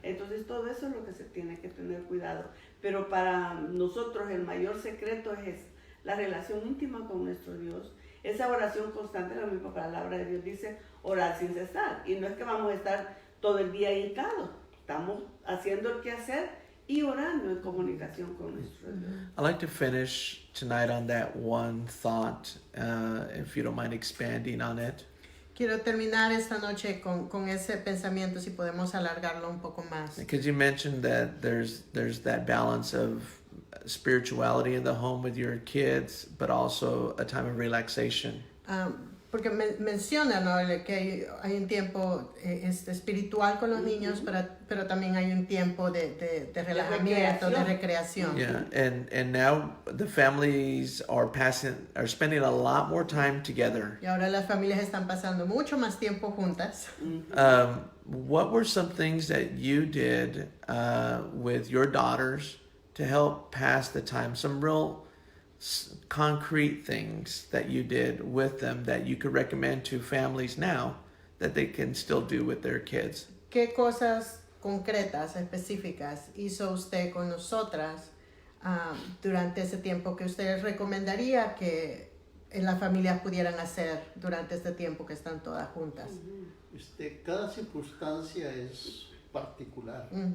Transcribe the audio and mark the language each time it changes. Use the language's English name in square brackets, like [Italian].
[Spanish] Entonces todo eso es lo que se tiene que tener cuidado. Pero para nosotros el mayor secreto es la relación íntima con nuestro Dios. Esa oración constante, la misma palabra de Dios dice, orar sin cesar. Y no es que vamos a estar todo el día hincados, estamos haciendo el quehacer y orando en comunicación con nuestro Dios. [English] I'd like to finish tonight on that one thought, if you don't mind expanding on it. [Spanish] Quiero terminar esta noche con ese pensamiento, si podemos alargarlo un poco más. [English] Because you mentioned that there's that balance of spirituality in the home with your kids, but also a time of relaxation. [Spanish] Porque menciona, ¿no?, que hay un tiempo espiritual con los niños, pero también hay un tiempo de relajamiento, de recreación. [English] Yeah, and now the families are spending a lot more time together. [Spanish] Y ahora las familias están pasando mucho más tiempo juntas. [English] What were some things that you did with your daughters to help pass the time? Some real concrete things that you did with them that you could recommend to families now that they can still do with their kids? [Spanish] ¿Qué cosas concretas, específicas hizo usted con nosotras durante ese tiempo que usted recomendaría que en las familias pudieran hacer durante este tiempo que están todas juntas? Cada circunstancia es particular.